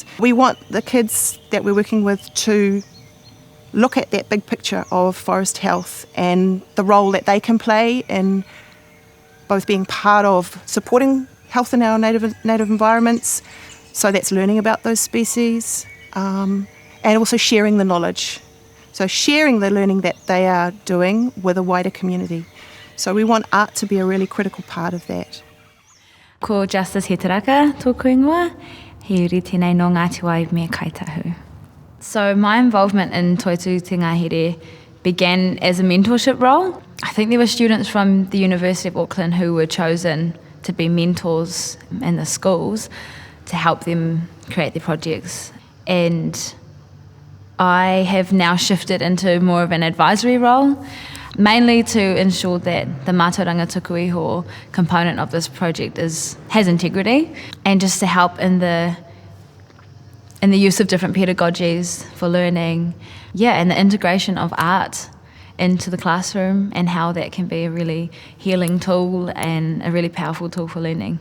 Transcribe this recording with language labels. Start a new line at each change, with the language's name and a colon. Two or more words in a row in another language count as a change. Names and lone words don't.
English: We want the kids that we're working with to look at that big picture of forest health and the role that they can play in both being part of supporting health in our native environments, so that's learning about those species, and also sharing the knowledge. So sharing the learning that they are doing with a wider community. So we want art to be a really critical part of that.
Māori: Ko Justice he te raka tōku ingoa, he uri tēnei no Ngāti Wai me kaitahu.
English: So my involvement in Toitu Te Ngahere began as a mentorship role. I think there were students from the University of Auckland who were chosen to be mentors in the schools to help them create their projects. And I have now shifted into more of an advisory role, mainly to ensure that the
Māori: Mātauranga Tuku Iho
English: component of this project has integrity, and just to help in the use of different pedagogies for learning, and the integration of art into the classroom and how that can be a really healing tool and a really powerful tool for learning.